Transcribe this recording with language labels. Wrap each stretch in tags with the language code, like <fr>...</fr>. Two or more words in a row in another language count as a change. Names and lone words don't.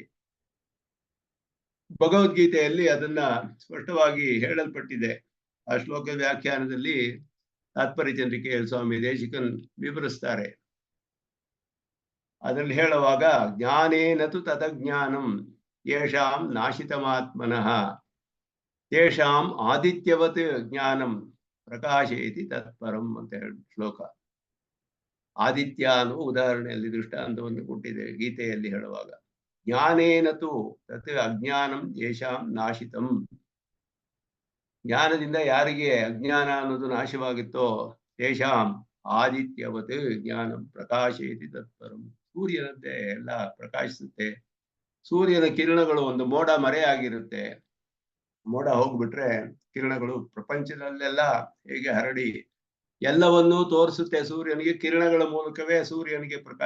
<kn>ಭಗವದ್ಗೀತೆಯಲ್ಲಿ ಅದನ್ನ ಸ್ಪಷ್ಟವಾಗಿ ಹೇಳಲ್ಪಟ್ಟಿದೆ. ಆ ಶ್ಲೋಕ ವ್ಯಾಖ್ಯಾನದಲ್ಲಿ ತಾತ್ಪರ್ಯ ಚಂದ್ರಿಕೆ ಸ್ವಾಮಿ ದೇಶಿಕನ್ ವಿವರಿಸ್ತಾರೆ. ಅದರಲ್ಲಿ ಹೇಳುವಾಗ</kn> <sa>ಜ್ಞಾನೇನತು ತದಜ್ಞಾನಂ ಯೇಷಾಂ ನಾಶಿತಮಾತ್ಮನಃ ತೇಷಾಂ ಆದಿತ್ಯವತ್ ಜ್ಞಾನಂ ಪ್ರಕಾಶಯತಿ ತತ್ಪರಂ</sa> <kn>ಅಂತ ಹೇಳಿ ಶ್ಲೋಕ. ಆದಿತ್ಯ ಅನ್ನುವ ಉದಾಹರಣೆಯಲ್ಲಿ ದೃಷ್ಟಾಂತವನ್ನು ಕೊಟ್ಟಿದೆ ಗೀತೆಯಲ್ಲಿ ಹೇಳುವಾಗ.</kn> <sa>ಜ್ಞಾನೇನತು ತತ್ ಅಜ್ಞಾನಂ ಯೇಷಾಂ ನಾಶಿತಂ.</sa> <kn>ಜ್ಞಾನದಿಂದ ಯಾರಿಗೆ ಅಜ್ಞಾನ ಅನ್ನೋದು ನಾಶವಾಗುತ್ತೋ</kn> <sa>ತೇಷಾಂ ಆದಿತ್ಯವತ್ ಜ್ಞಾನಂ ಪ್ರಕಾಶಯತಿ ತತ್ಪರಂ.</sa> <kn>ಸೂರ್ಯನಂತೆ ಎಲ್ಲ ಪ್ರಕಾಶಿಸುತ್ತೆ. ಸೂರ್ಯನ ಕಿರಣಗಳು ಒಂದು ಮೋಡ ಮರೆಯಾಗಿರುತ್ತೆ. ಮೋಡ ಹೋಗ್ಬಿಟ್ರೆ ಕಿರಣಗಳು ಪ್ರಪಂಚದಲ್ಲೆಲ್ಲ ಹೇಗೆ ಹರಡಿ ಎಲ್ಲವನ್ನೂ ತೋರಿಸುತ್ತೆ. ಸೂರ್ಯನಿಗೆ ಕಿರಣಗಳ ಮೂಲಕವೇ ಸೂರ್ಯನಿಗೆ ಪ್ರಕಾಶ.</kn>